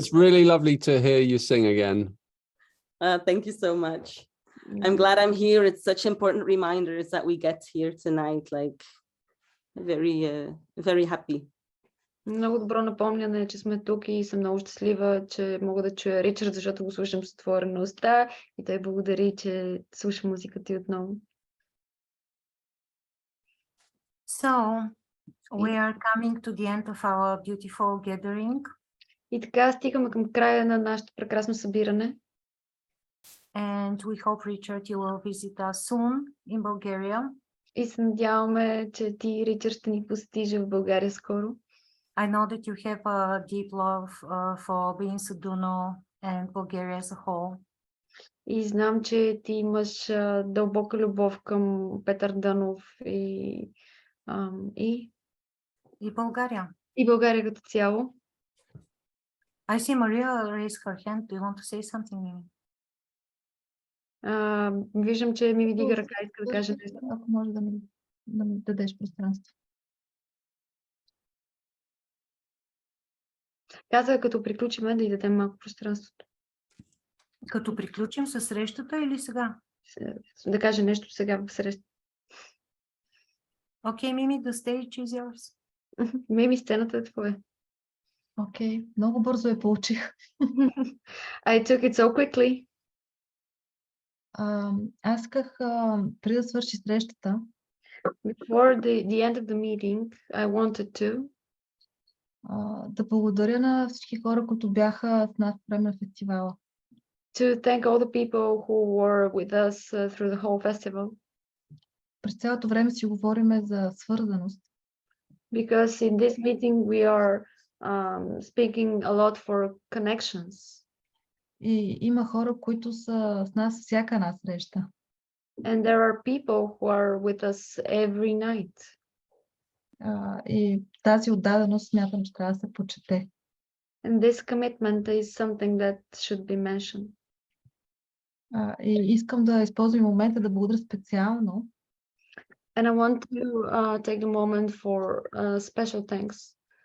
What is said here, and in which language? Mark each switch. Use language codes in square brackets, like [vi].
[en] it's really lovely to hear you sing again. thank you so much. I'm glad I'm here. It's such important reminders that we get here tonight, like very happy. [bg] Много добро напомняне, че сме тук и съм много щастлива, че мога да чуя Ричард, защото го слушам с отворена уста и той благодари, че слуша музиката ти отново. [en] So, we are coming to the end of our beautiful gathering. [bg] И така стигаме към края на нашето прекрасно събиране. [en] And we hope, Richard, you will visit us soon in Bulgaria. [bg] И се надяваме, че ти, Ричард, ще ни посетиш в България скоро. [en] I know that you have a deep love for being Suduno and Bulgaria as a whole. [bg] И знам, че ти имаш дълбока любов към Петър Дънов и [en] Bulgaria. [bg] И България като цяло. [en] I see Maria raise her hand. Do you want to say something, Mimi? [bg] Виждам, че ми вдига ръка и иска да каже нещо. Ако може да ми дадеш пространство. Каза, като приключим, да й дадем малко пространството. Като приключим със срещата или сега? Да каже нещо сега в срещата. [en] Okay, Mimi, the stage is yours. [bg] Мими, сцената е твоя. Окей, много бързо я получих. [en] I took it so quickly. [bg] Аз исках, преди да свърши срещата, [en] Before the end of the meeting, I wanted to [bg] да благодаря на всички хора, които бяха с нас по време на фестивала. [en] to thank all the people who were with us through the whole festival. [bg] През цялото време си говориме за свързаност. [en] Because in this meeting we are speaking a lot for connections. [bg] И има хора, които са с нас всяка една среща. [en] And there are people who are with us every night. [bg] И тази отдаденост смятам, че трябва да се почете. [en] And this commitment is something that should be mentioned. [bg] И искам да използвам момента да благодаря специално [en] And I want to take the moment for special thanks